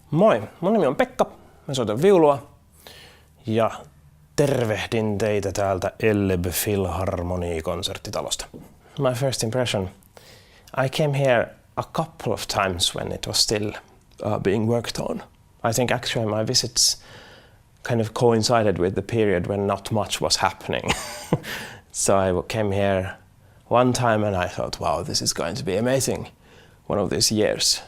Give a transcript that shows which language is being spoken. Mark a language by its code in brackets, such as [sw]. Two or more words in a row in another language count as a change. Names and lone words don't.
[fi] Moi, mun nimi on Pekka, mä soitan viulua ja tervehdin teitä täältä Elleb Philharmonie-konserttitalosta. [en] My first impression, I came here a couple of times when it was still being worked on. I think actually my visits kind of coincided with the period when not much was happening. So I came here one time and I thought, wow, this is going to be amazing, one of these years.